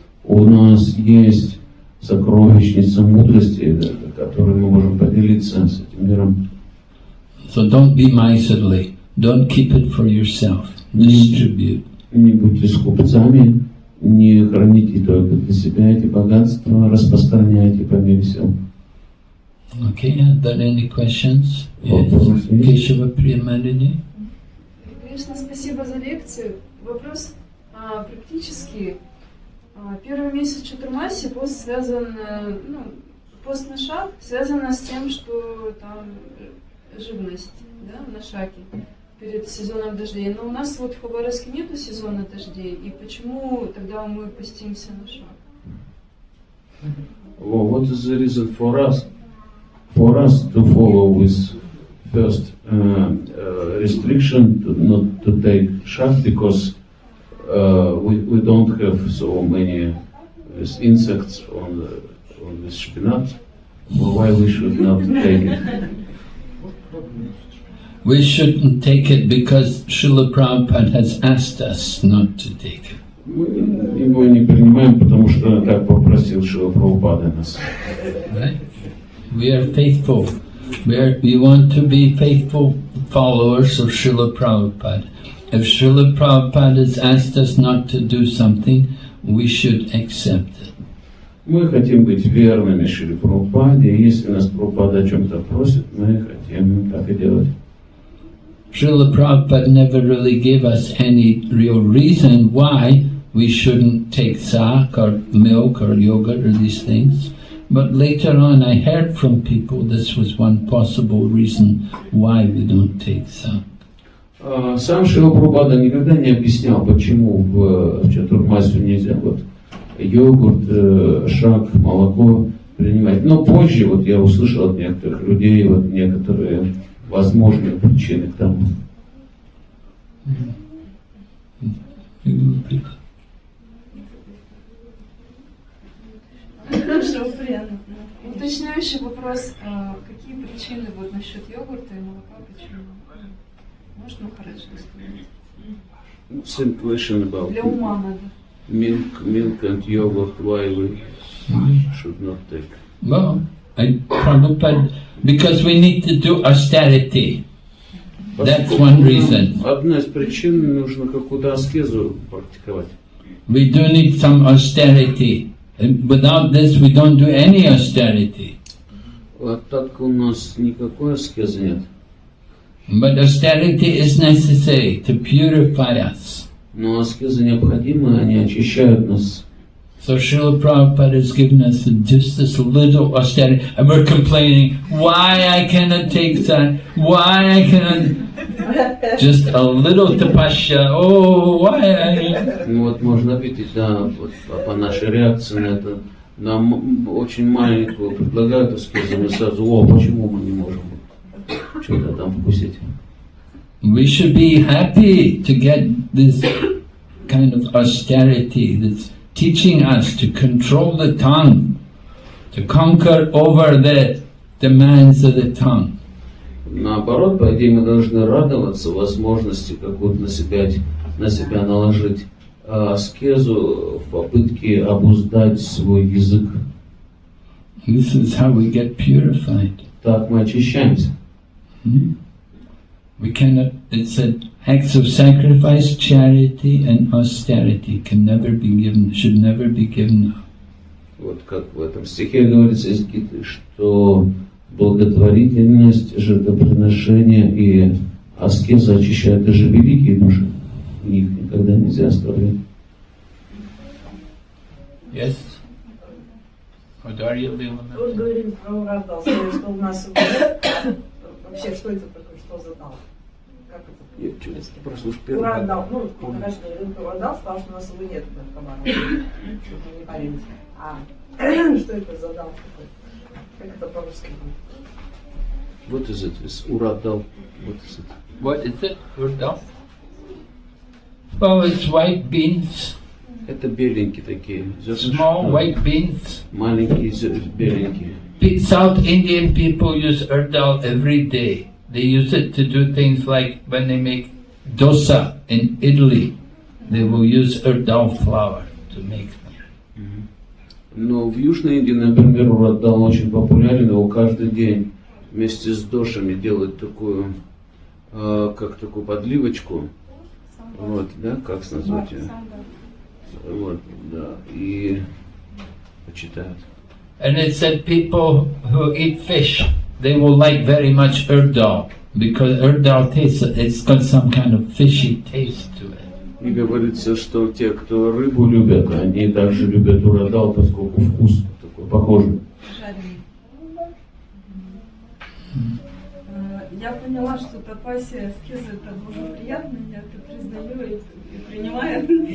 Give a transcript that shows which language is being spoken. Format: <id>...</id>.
<ru>У нас есть сокровищница мудрости, которой мы можем поделиться с этим миром.</ru> <en>So don't be miserly. Don't keep it for yourself. Distribute.</en> <ru>Не будьте скупцами. Не храните только для себя эти богатства, распространяйте по мере сил.</ru> <en>Okay, are there any questions? Yes. Keshava Priyamadini.</en> <ru>Конечно, спасибо за лекцию. Вопрос практически. Первый месяц Чатурмаси пост связан, постный шаг связано с тем, что там живность, да, на шаге перед сезоном дождей. Но у нас вот в Хабаровске нету сезона дождей, и почему тогда мы постимся на шаг?</ru> <en>Well, what is the reason for us to follow with first restriction not to take shak, because we don't have so many insects on this spinach. Why we should not take it? We shouldn't take it because Srila Prabhupada has asked us not to take it.</en> <ru>Мы его не принимаем, потому что так попросил Шрила Прабхупада нас.</ru> <en>Right? We are faithful. We want to be faithful followers of Srila Prabhupada. If Srila Prabhupada has asked us not to do something, we should accept it.</en> <ru>Мы хотим быть верными Шриле Прабхупаде, и если нас Прабхупада о чем-то просит, мы хотим так и делать.</ru> <en>Srila Prabhupada never really gave us any real reason why we shouldn't take sak or milk or yogurt or these things. But later on I heard from people this was one possible reason why we don't take sak.</en> <ru>Сам Шрила Прабхупада никогда не объяснял, почему в чатурмасию нельзя вот йогурт, шак, молоко принимать. Но позже вот я услышал от некоторых людей вот некоторые возможные причины к тому. Хорошо, приятно. Уточняющий вопрос, какие причины вот насчет йогурта и молока, почему? Может, Махарадж рассказать?</ru> <en>Same question about</en> <ru>Для ума надо.</ru> <en>milk and yogurt, why we should not take. Well, Prabhupada, because we need to do austerity. That's one reason.</en> <ru>Одна из причин, нужно какую-то аскезу практиковать.</ru> <en>We do need some austerity. And without this, we don't do any austerity.</en> <ru>А так у нас никакой аскезы нет.</ru> <en>But austerity is necessary to purify us.</en> <ru>Но аскезы необходимы, они очищают нас.</ru> <en>So Srila Prabhupada has given us just this little austerity, and we're complaining, why I cannot take that, why I cannot, just a little tapasya, oh, why I...</en> <ru>Ну вот можно видеть, да, вот по нашей реакции на это, нам очень маленькую предлагают аскезу, мы сразу, почему мы не можем что-то там вкусить?</ru> <en>We should be happy to get this kind of austerity that's teaching us to control the tongue, to conquer over the demands of the tongue.</en> <ru>Наоборот, по идее, мы должны радоваться возможности какую-то на себя наложить аскезу в попытке обуздать свой язык.</ru> <en>This is how we get purified.</en> <ru>Так мы очищаемся.</ru> <en>We cannot, it said, acts of sacrifice, charity and austerity can never be given, should never be given up.</en> <ru>Вот как в этом стихе говорится из Гиты, что благотворительность, жертвоприношение и аскеза очищают даже великие души. Их никогда нельзя оставлять.</ru> <en>Yes?</en> <ru>Вот говорим про Урадал, что у нас вообще, что это такое, что за дал? Как это? Прослушай, Урадал, ну, Махарадж говорил про Урадал, сказал, что у нас его нет в Хабаровске, чтобы мы не парились. А что это за дал такой? Как это по-русски будет? Вот из этого, Урадал. Вот из этого.</ru> <en>What is it? Urdal? Oh, it's white beans.</en> <ru>Это беленькие такие.</ru> <en>Small white beans.</en> <ru>Маленькие беленькие.</ru> <en>South Indian people use urdal every day. They use it to do things like when they make dosa in Italy, they will use urdal flour to make them.</en> <ru>Но в Южной Индии, например, урадал очень популярен, его каждый день вместе с дошами делают такую, как такую подливочку. Вот, да, как назвать ее? Вот, да, и почитают.</ru> <en>And it said people who eat fish, they will like very much urdal, because urdal tastes, it's got some kind of fishy taste to it.</en> <ru>И говорится, что те, кто рыбу любят, они также любят урадал, поскольку вкус такой похожий. Я поняла, что тапасия, аскеза это дуже приятно, я это признаю и принимаю.</ru>